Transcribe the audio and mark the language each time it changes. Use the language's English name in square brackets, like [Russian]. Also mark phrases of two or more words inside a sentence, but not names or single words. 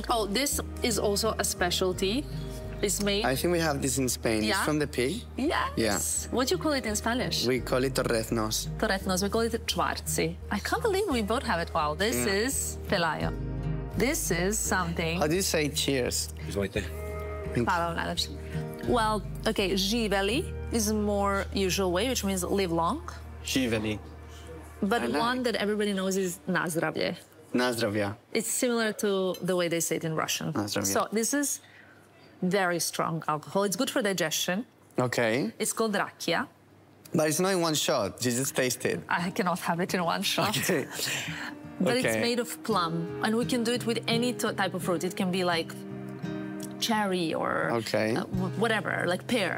[English] Oh, this is also a specialty. It's made... I think we have this in Spain. Yeah? It's from the pig. Yes. Yeah. What do you call it in Spanish? We call it torreznos. Torreznos. We call it čvarci. I can't believe we both have it. Wow, this is pelayo. This is something... How do you say cheers? [Serbian] Izvolite. Hvala vam najlepše. [English] Well, okay, živeli is a more usual way, which means live long. [Serbian] Živeli. [English] But one that everybody knows is [Serbian] na zdravlje. Na zdravlja. [English] It's similar to the way they say it in Russian. [Serbian] Na zdravlje. [English] So this is very strong alcohol. It's good for digestion. Okay. It's called rakia. But it's not in one shot. You just taste it. I cannot have it in one shot. Okay. But it's made of plum. And we can do it with any type of fruit. It can be like cherry or whatever, like pear.